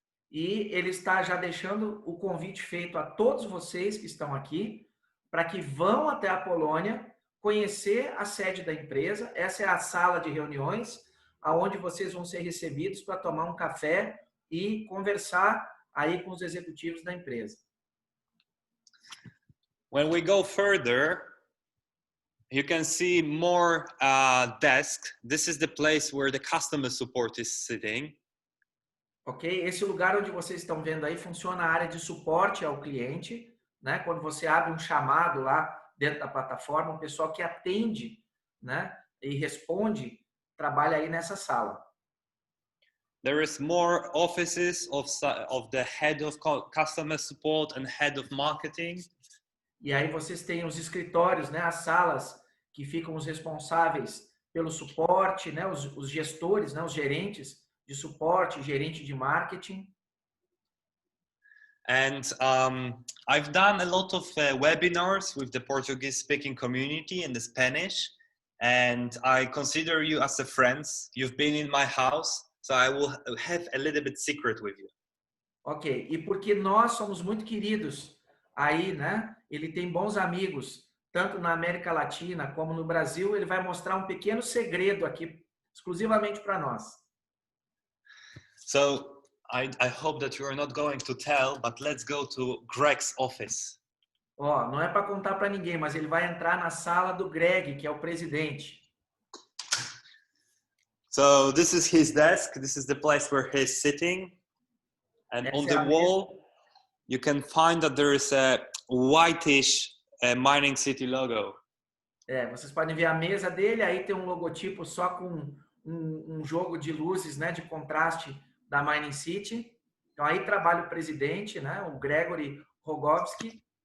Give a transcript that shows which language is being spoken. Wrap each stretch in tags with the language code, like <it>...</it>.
<pt>E ele está já deixando o convite feito a todos vocês que estão aqui, para que vão até a Polônia, conhecer a sede da empresa. Essa é a sala de reuniões, aonde vocês vão ser recebidos para tomar um café e conversar aí com os executivos da empresa.</pt> <en>When we go further, you can see more desks. This is the place where the customer support is sitting. Ok?</en> <pt>Esse lugar onde vocês estão vendo aí funciona a área de suporte ao cliente, né? Quando você abre um chamado lá dentro da plataforma, o pessoal que atende, né, e responde, trabalha aí nessa sala.</pt> <en>There is more offices of the head of customer support and head of marketing.</en> <pt>E aí vocês têm os escritórios, né, as salas que ficam os responsáveis pelo suporte, né, os gestores, né, os gerentes de suporte, gerente de marketing.</pt> <en>And I've done a lot of webinars with the Portuguese-speaking community and the Spanish, and I consider you as a friend. You've been in my house, So I will have a little bit secret with you.</en> <pt>Ok, e porque nós somos muito queridos aí, né? Ele tem bons amigos, tanto na América Latina como no Brasil. Ele vai mostrar um pequeno segredo aqui, exclusivamente para nós.</pt> <en>So I hope that you are not going to tell, but let's go to Greg's office.</en> <pt>Ó, não é para contar para ninguém, mas ele vai entrar na sala do Greg, que é o presidente.</pt> <en>So this is his desk. This is the place where he's sitting. And on the wall, you can find that there is a whitish MiningCity logo.</en> <pt>Vocês podem ver a mesa dele, aí tem um logotipo só com um jogo de luzes, né, de contraste da MiningCity. Então aí trabalha o presidente, né, o Gregory Rogovski.</pt>